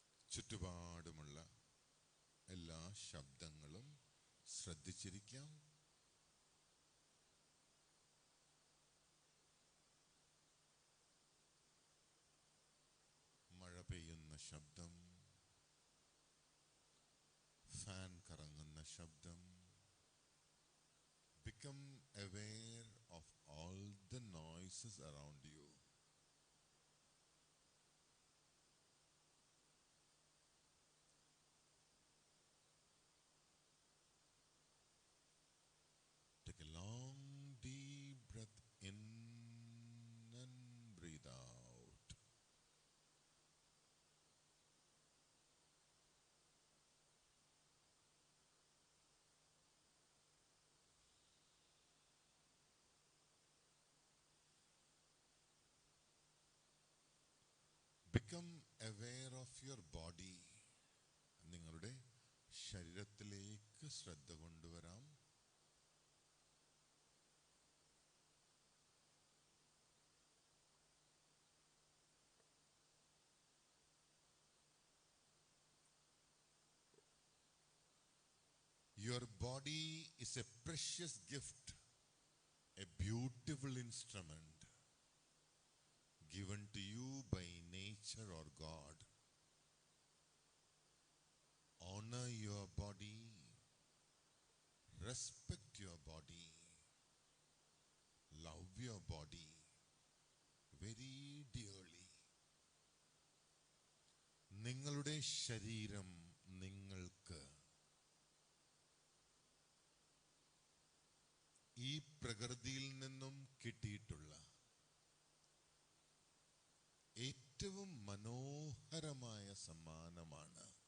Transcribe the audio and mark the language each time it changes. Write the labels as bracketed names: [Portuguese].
[Malayalam] ചുറ്റുപാടുമുള്ള എല്ലാ ശബ്ദങ്ങളും ശ്രദ്ധിച്ചിരിക്കാം. മഴ പെയ്യുന്ന ശബ്ദം, ഫാൻ കറങ്ങുന്ന ശബ്ദം. [English] Become aware of all the noises around you. Take a long deep breath in and breathe out. Become aware of your body. [Malayalam] നിങ്ങളുടെ ശരീരത്തിലേക്ക് ശ്രദ്ധ കൊണ്ടുവരാം. [English] Your body is a precious gift, a beautiful instrument given to you by nature or God. Honor your body, respect your body, love your body very dearly. [Malayalam] നിങ്ങളുടെ ശരീരം നിങ്ങൾക്ക് ഈ പ്രകൃതിയിൽ നിന്നും കിട്ടിയിട്ടുള്ള ഏറ്റവും മനോഹരമായ സമ്മാനമാണ്.